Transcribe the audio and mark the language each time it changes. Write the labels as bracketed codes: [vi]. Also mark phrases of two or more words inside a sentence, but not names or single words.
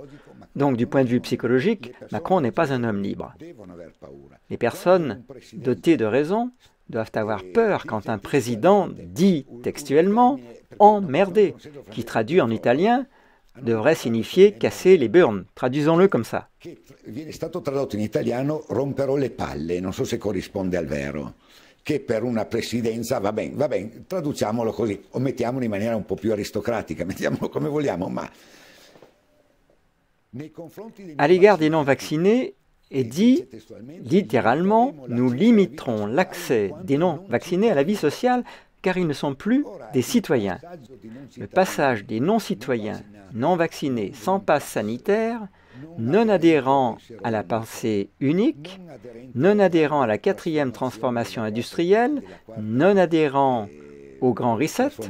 [fr] Donc, du point de vue psychologique, Macron n'est pas un homme libre. Les personnes dotées de raison doivent avoir peur quand un président dit textuellement « emmerder », qui traduit en italien devrait signifier « casser les burnes ». Traduisons-le comme ça. [it] Viene stato tradotto in italiano romperò le palle, non so se corrisponde al vero, che per una presidenza va bene, traduciamolo così, o mettiamolo in maniera un po' più aristocratica, mettiamolo come vogliamo, ma... [fr] À l'égard des non-vaccinés, est dit littéralement « nous limiterons l'accès des non-vaccinés à la vie sociale car ils ne sont plus des citoyens ». Le passage des non-citoyens, non-vaccinés, sans passe sanitaire, non adhérents à la pensée unique, non adhérents à la 4e transformation industrielle, non adhérents au grand reset.